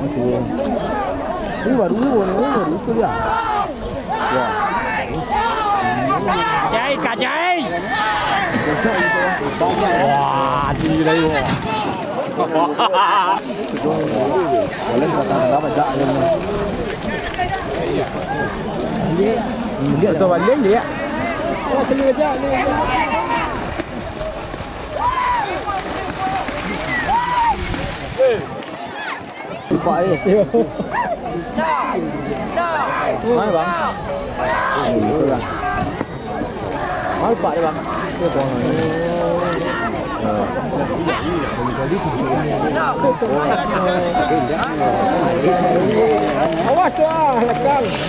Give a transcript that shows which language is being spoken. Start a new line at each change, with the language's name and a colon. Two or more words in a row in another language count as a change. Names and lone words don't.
Vietnamese: Đúng rồi, cái gì à? Chạy cả chạy. Wow, gì đây luôn. Lên vào tầng đó mà chạy lên.
Malay: Dia tu balik dia. Oh, sini aja. Buka đi. Mana bang? Mana buka ni bang? Dia buang ni. Awas tu ah, lekang.